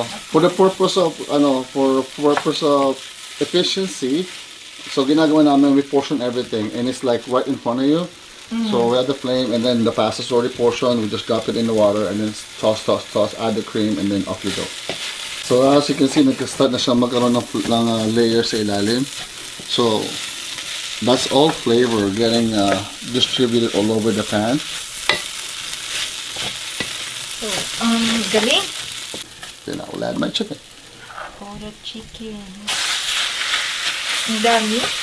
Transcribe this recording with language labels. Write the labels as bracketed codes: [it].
[en] for the purpose of, efficiency, [tl] so ginagawa namin, [en] we portion everything. And it's like right in front of you. So we have the flame, and then the pasta's already portioned. We just drop it in the water, and then toss, add the cream, and then off you go. So as you can see, [tl] nag-start na siya magkaroon ng layer sa ilalim. [en] So that's all flavor getting distributed all over the pan. [tl] So, galing. [en] Then I will add my chicken. For the chicken. [tl] Ang dami.